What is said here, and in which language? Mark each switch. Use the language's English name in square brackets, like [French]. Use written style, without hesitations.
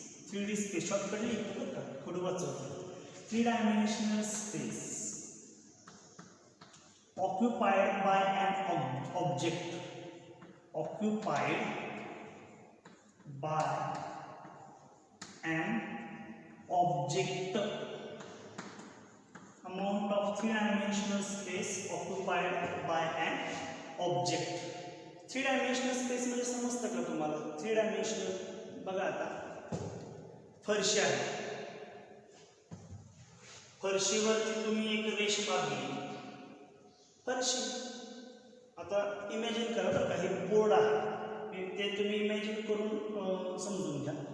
[Marathi] 3D space shortcut लिहितो बरं का, थोडं वाचवतो. [English] 3 dimensional space occupied by an object, occupied by an object, amount of 3-dimensional space occupied by an object. [Marathi] 3-dimensional space म्हणजे समजतं का तुम्हाला? 3 डायमेन्शनल बघा, आता फरशी आहे, फरशीवरती तुम्ही एक रेष मारली, फरशी. आता इमॅजिन करा बरं का, हे बोर्ड आहे, ते तुम्ही इमॅजिन करून समजून घ्या.